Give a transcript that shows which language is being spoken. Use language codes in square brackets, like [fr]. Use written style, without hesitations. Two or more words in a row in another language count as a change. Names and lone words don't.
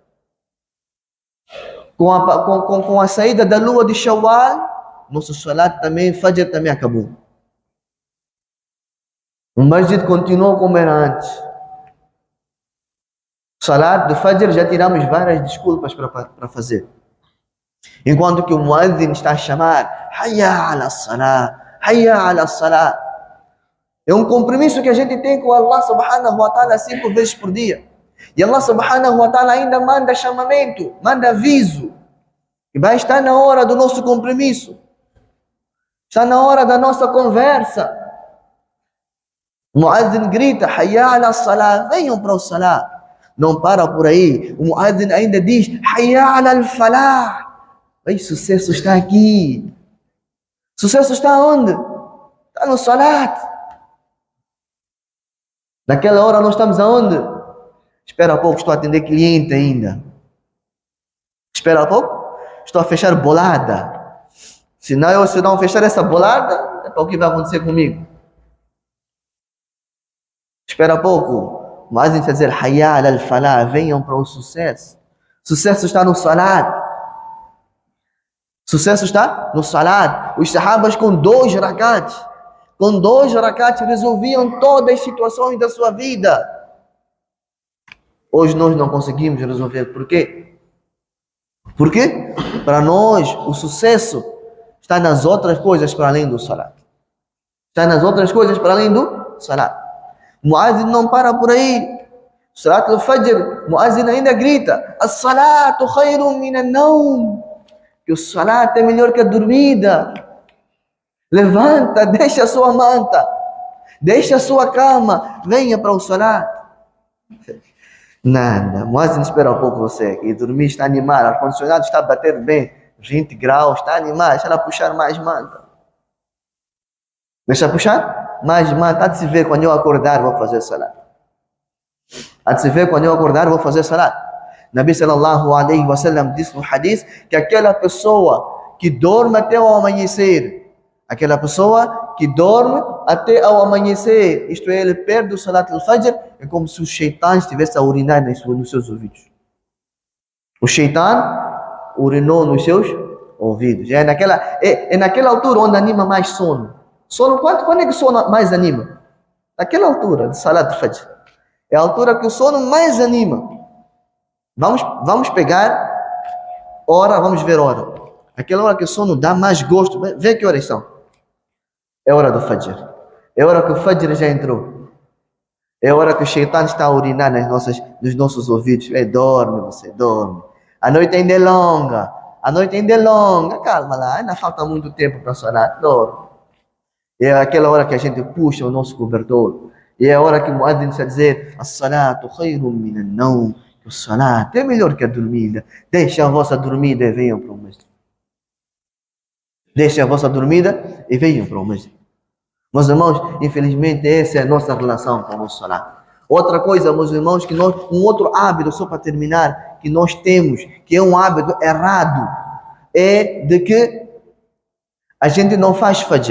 [pt] Com a saída da lua de Shawwal, nosso salat também, fajr também acabou. O masjid continuou como era antes. Salat do Fajr já tiramos várias desculpas para fazer. Enquanto que o muazzin está a chamar [ar] حي على الصلاة، حي على الصلاة. [pt] É um compromisso que a gente tem com [ar] الله سبحانه وتعالى [pt] 5 vezes por dia. E [ar] الله سبحانه وتعالى [pt] ainda manda chamamento, manda aviso. E vai estar na hora do nosso compromisso. Está na hora da nossa conversa. O muazzin grita, [ar] حي على الصلاة, [pt] venham para o salah. Não para por aí. O muazzin ainda diz, [ar] حي على الفلاح. [pt] Ei, sucesso está aqui. Sucesso está onde? Está no salat. Naquela hora nós estamos aonde? Espera pouco, estou a atender cliente ainda. Espera pouco, estou a fechar bolada. Se não fechar essa bolada, é para o que vai acontecer comigo. Espera pouco, mas em dizer [ar] حي على الفلاح, [pt] venham para o sucesso. Sucesso está no salat. Sucesso está no salat. Os sahabas com 2 rakats, resolviam todas as situações da sua vida. Hoje nós não conseguimos resolver. Por quê? Porque para nós o sucesso está nas outras coisas para além do salat. Está nas outras coisas para além do salat. Muazzin não para por aí. [ar] صلاة الفجر, [pt] Muazzin ainda grita: [ar] الصلاة خير من النوم. [pt] Que o salat é melhor que a dormida. Levanta, deixa a sua manta, deixa a sua cama, venha para o salat. Nada, Muazzin espera um pouco você. E dormir está a animar, o ar-condicionado está a bater bem, 20 graus, está a animar, deixa ela puxar mais manta. Deixa puxar mais manta. Há de se ver quando eu acordar, vou fazer salat. Há de se ver quando eu acordar, vou fazer salat. [ar] النبي صلى الله عليه وسلم [pt] disse no hadith que aquela pessoa que dorme até o amanhecer, aquela pessoa que dorme até ao amanhecer, isto é, ele perde o [ar] صلاة الفجر, [pt] é como se o shaitan estivesse a urinar nos seus ouvidos. O shaitan urinou nos seus ouvidos. É naquela altura onde anima mais sono. Sono, quando é que o sono mais anima? Naquela altura de [ar] صلاة الفجر. [pt] É a altura que o sono mais anima. Vamos pegar hora, vamos ver hora. Aquela hora que o sono dá mais gosto. Vê que horas são. É hora do Fajr. É hora que o Fajr já entrou. É hora que o shaitan está a urinar nos nossos ouvidos. Dorme, você dorme. A noite ainda é longa. A noite ainda é longa. Calma lá, ainda falta muito tempo para sonar. Dorme. É aquela hora que a gente puxa o nosso cobertor. E é a hora que o muazzin está a dizer: [ar] الصلاة خير من النوم. [pt] O salat é melhor que a dormida. Deixa a vossa dormida e venham para o masjid. Deixa a vossa dormida e venham para o masjid. Meus irmãos, infelizmente essa é a nossa relação com o salat. Outra coisa, meus irmãos, um outro hábito, só para terminar, que nós temos, que é um hábito errado, é de que a gente não faz fajr.